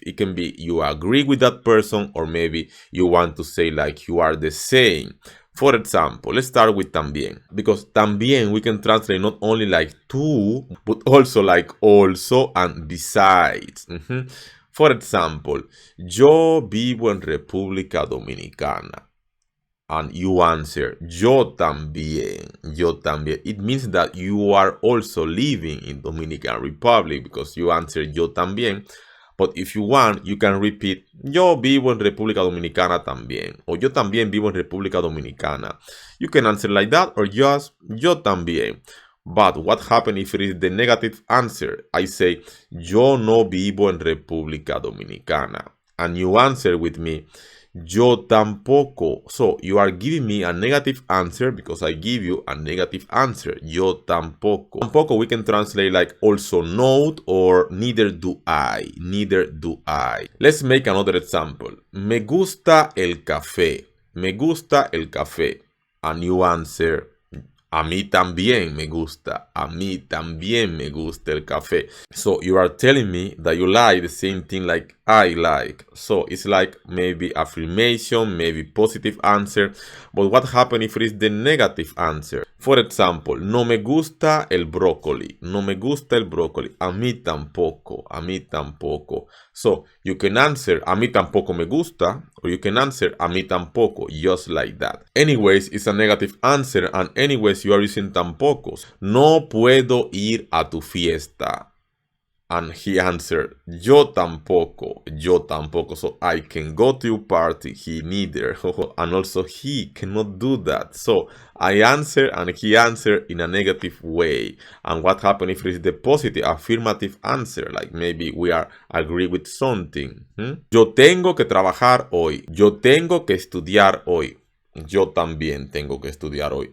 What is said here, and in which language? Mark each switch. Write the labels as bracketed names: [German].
[English] It can be you agree with that person or maybe you want to say like you are the same. For example, let's start with también. Because también we can translate not only like to, but also like also and besides. For example, [Spanish] yo vivo en República Dominicana. [English] And you answer, [Spanish] yo también, yo también. [English] It means that you are also living in Dominican Republic because you answer yo también. But if you want, you can repeat, [Spanish] yo vivo en República Dominicana también. O yo también vivo en República Dominicana. [English] You can answer like that or just, [Spanish] yo también. [English] But what happens if it is the negative answer? I say, [Spanish] yo no vivo en República Dominicana. [English] And you answer with me, [Spanish] yo tampoco. [English] So you are giving me a negative answer because I give you a negative answer. [Spanish] Yo tampoco. [English] Tampoco we can translate like also not or neither do I. Neither do I. Let's make another example. [Spanish] Me gusta el café. Me gusta el café. [English] And you answer, [Spanish] a mí también me gusta. A mí también me gusta el café. [English] So you are telling me that you like the same thing like I like. So it's like maybe affirmation, maybe positive answer. But what happens if it is the negative answer? For example, [Spanish] no me gusta el brócoli. No me gusta el brócoli. A mí tampoco. A mí tampoco. [English] So you can answer [Spanish] a mí tampoco me gusta. [English] Or you can answer [Spanish] a mí tampoco. [English] Just like that. Anyways, it's a negative answer. And anyways, you are using tampocos. [Spanish] No puedo ir a tu fiesta. [English] And he answered, [Spanish] yo tampoco, yo tampoco. [English] So I can go to your party, he neither. And also he cannot do that. So I answer and he answered in a negative way. And what happens if it is the positive, affirmative answer? Like maybe we are agree with something. [Spanish] Yo tengo que trabajar hoy. Yo tengo que estudiar hoy. Yo también tengo que estudiar hoy.